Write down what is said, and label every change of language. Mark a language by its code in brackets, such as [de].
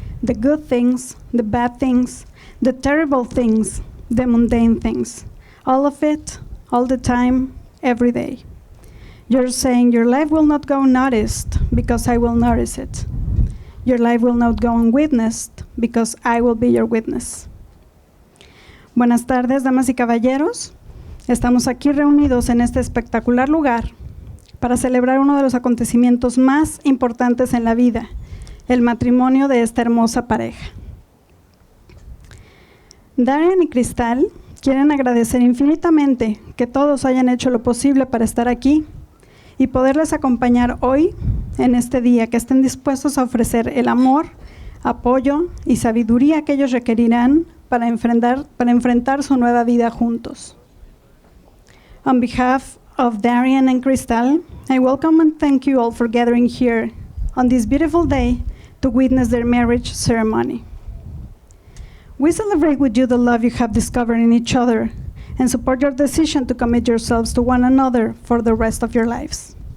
[en] The good things, the bad things, the terrible things, the mundane things. All of it, all the time, every day. You're saying your life will not go unnoticed because I will notice it. Your life will not go unwitnessed because I will be your witness. [es] Buenas tardes, damas y caballeros. Estamos aquí reunidos en este espectacular lugar para celebrar uno de los acontecimientos más importantes en la vida, el matrimonio de esta hermosa pareja. Darian y Cristal quieren agradecer infinitamente que todos hayan hecho lo posible para estar aquí y poderles acompañar hoy, en este día, que estén dispuestos a ofrecer el amor, apoyo y sabiduría que ellos requerirán para enfrentar su nueva vida juntos. [en] On behalf of Darian and Cristal, I welcome and thank you all for gathering here on this beautiful day to witness their marriage ceremony. We celebrate with you the love you have discovered in each other and support your decision to commit yourselves to one another for the rest of your lives.